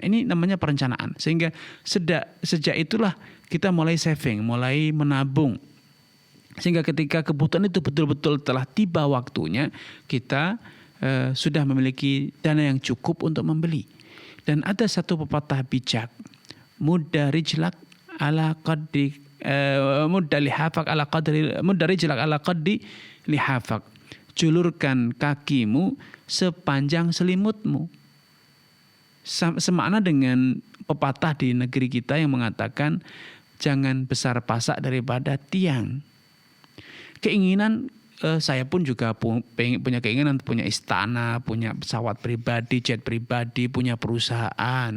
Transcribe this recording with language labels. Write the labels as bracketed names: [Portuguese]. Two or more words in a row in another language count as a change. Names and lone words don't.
[Indonesian] Ini namanya perencanaan. Sehingga sejak itulah kita mulai saving, mulai menabung. Sehingga ketika kebutuhan itu betul-betul telah tiba waktunya, kita sudah memiliki dana yang cukup untuk membeli. Dan ada satu pepatah bijak, [Arabic] مد رجلك على قد مد رجلك على قد لحافك. [Indonesian] Julurkan kakimu sepanjang selimutmu. Semakna dengan pepatah di negeri kita yang mengatakan jangan besar pasak daripada tiang. Keinginan saya pun juga punya keinginan punya istana, punya pesawat pribadi, jet pribadi, punya perusahaan.